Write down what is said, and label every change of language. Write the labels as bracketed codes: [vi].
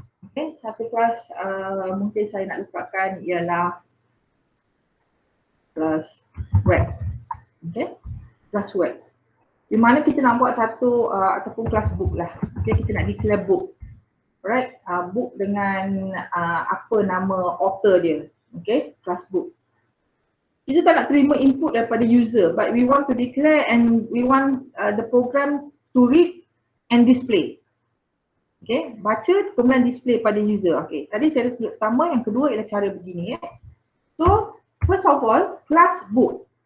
[ms] Okay, satu kelas mungkin saya nak letakkan ialah kelas web. Okay, kelas web. Di mana kita nak buat satu ataupun kelas book lah. Okay, kita nak declare book. Alright, book dengan apa nama author dia. Okay, kelas book. Kita tak nak terima input daripada user, [en] but we want to declare and we want the program to read and display. [ms] Okay, baca kemudian display pada user. Okay, tadi saya tunjuk pertama, yang kedua ialah cara begini. [en] So, first of all, class book.